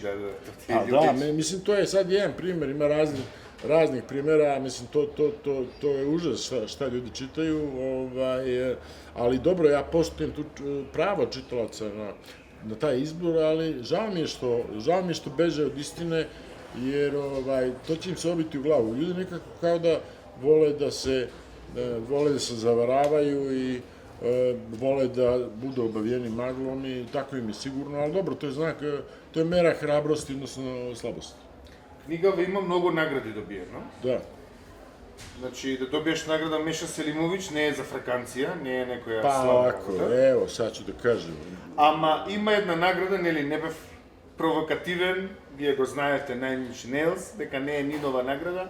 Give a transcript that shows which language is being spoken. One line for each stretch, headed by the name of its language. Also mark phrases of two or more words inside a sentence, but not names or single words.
Serbian: Da, mislim, to je sad jedan primjer, ima raznih primjera, mislim, to je užas šta ljudi čitaju, ali dobro, ja poštujem tu pravo čitalaca na taj izbor, ali žao mi je što beže od istine, jer to će im se obiti u glavu. Ljudi nekako kao da vole da se zavaravaju i vole da budu obavijeni maglom i tako im je sigurno, ali dobro, to je znak, to je mera hrabrosti, odnosno slabosti.
Macedonian: Knjigава има много награди добиено. Да. Значи, да добиеш награда Меша Селимович не е за фраканција, не е некоја Па, слава. ако, ево, сега ќе да кажем. Ама има една награда, нели, не бев провокативен, вие го знаете, Nine Inch Nails, дека не е Нинова награда.